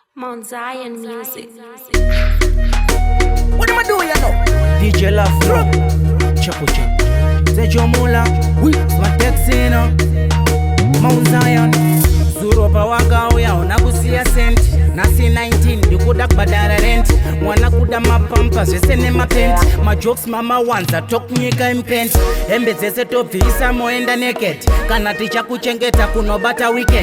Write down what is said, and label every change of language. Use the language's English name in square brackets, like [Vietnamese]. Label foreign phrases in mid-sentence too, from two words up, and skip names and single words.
[English] Mount Zion Music. What am I doing, you know? DJ La Flow, Chapo Chapo. [French] C'est Jomola, oui, soit Texino, Mount Zion. [Shona] Zuro pa waka uya unakusia senti. Nasi 19, ndikuda kubadara rent. Mwana kuda mapampa, zvesene mapenti. Majokes mama wanza, tokunyika impenti. Hembe dzese tobvisa moenda naked. Kana ticha kuchengeta kunobata weekend.